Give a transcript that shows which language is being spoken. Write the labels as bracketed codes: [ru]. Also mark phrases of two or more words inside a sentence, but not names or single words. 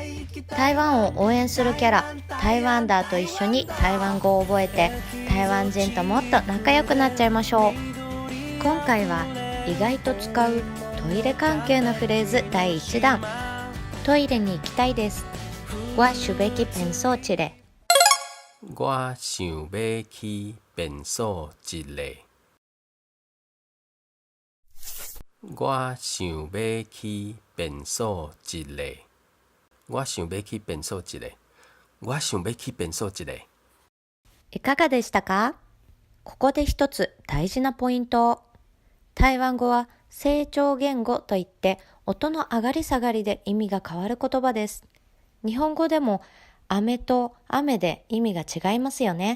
[ja] 台湾を応援するキャラ台湾ダーと一緒に台湾語を覚えて台湾人ともっと仲良くなっちゃいましょう。今回は意外と使うトイレ関係のフレーズ第1弾。トイレに行きたいです。 [nan] 我想要去便所一下。我想要去便所一下。我想要去便所一下。我想要去便所一下。我想要去便所一下。 [ja] いかがでしたか？ここで一つ大事なポイント。台湾語は成長言語といって音の上がり下がりで意味が変わる言葉です。日本語でも飴と雨で意味が違いますよね。